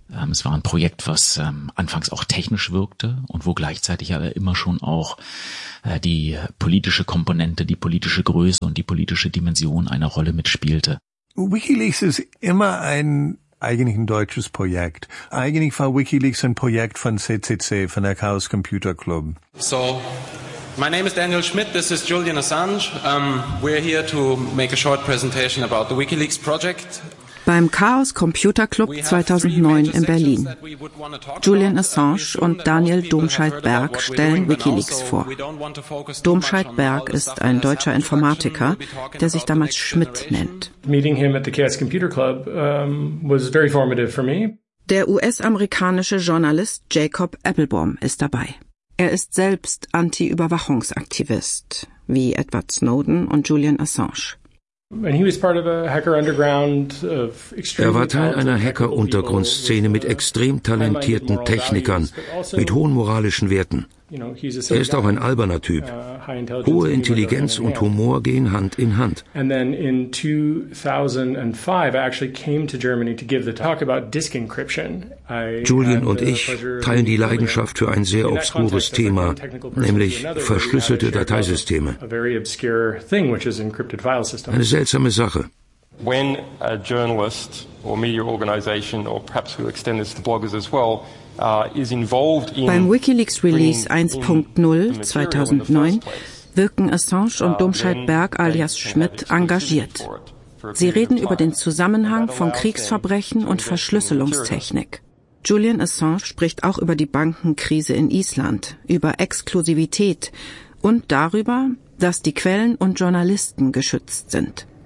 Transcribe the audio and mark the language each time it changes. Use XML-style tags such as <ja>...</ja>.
<de>Es war ein Projekt, was anfangs auch technisch wirkte und wo gleichzeitig aber immer schon auch die politische Komponente, die politische Größe und die politische Dimension eine Rolle mitspielte. WikiLeaks ist immer eigentlich ein deutsches Projekt. Eigentlich war WikiLeaks ein Projekt von CCC, von der Chaos Computer Club.</de> <en>So, my name is Daniel Schmidt, this is Julian Assange. We're here to make a short presentation about the WikiLeaks project.</en> <de>Beim Chaos Computer Club 2009 in Berlin. Julian Assange und Daniel Domscheit-Berg stellen WikiLeaks vor. Domscheit-Berg ist ein deutscher Informatiker, der sich damals Schmidt nennt.</de> <en>Meeting him at the Chaos Computer Club was very formative for me.</en> <de>Der US-amerikanische Journalist Jacob Applebaum ist dabei. Er ist selbst Anti-Überwachungsaktivist, wie Edward Snowden und Julian Assange. Er war Teil einer Hacker-Untergrundszene mit extrem talentierten Technikern, mit hohen moralischen Werten. Er ist auch ein alberner Typ. Hohe Intelligenz und Humor gehen Hand in Hand.</de> <en>And then in 2005 I actually came to Germany to give the talk about disk encryption.</en> <de>Julian und ich teilen die Leidenschaft für ein sehr obskures Thema, nämlich verschlüsselte Dateisysteme. Eine seltsame Sache.</de> <en>When a journalist or media organization, or perhaps we'll extend this to bloggers as well, is involved in</en> <de>beim WikiLeaks Release 1.0 2009 wirken Assange und Domscheit-Berg alias Schmidt engagiert. Sie reden über den Zusammenhang von Kriegsverbrechen und Verschlüsselungstechnik. Julian Assange spricht auch über die Bankenkrise in Island, über Exklusivität und darüber, dass die Quellen und Journalisten geschützt sind.</de>